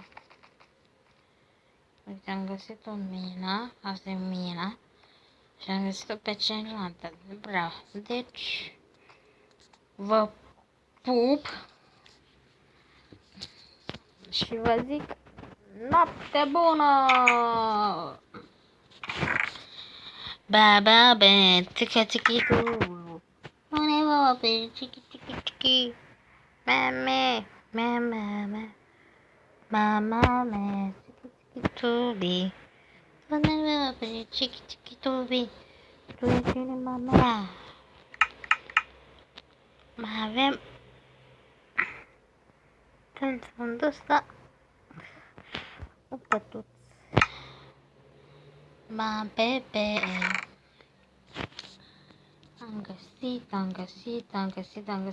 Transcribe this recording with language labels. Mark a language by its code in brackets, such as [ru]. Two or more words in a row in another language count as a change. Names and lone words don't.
[ro] Uite, am găsit o mină. Asta e mina. Și am găsit-o pe cealaltă. Bravo. Deci, vă pup. Și vă zic noapte bună! Ba, ba, ba, țica, țica, tu.Une vă pe chichi, chichi, chichi. Mame, mame, mame, chichi, tubi. Une vă pe chichi, chichi, tubi. Tu ești inima mea. Mai avem în fundul ăsta un pătuț. Ma, bebe. Am găsit.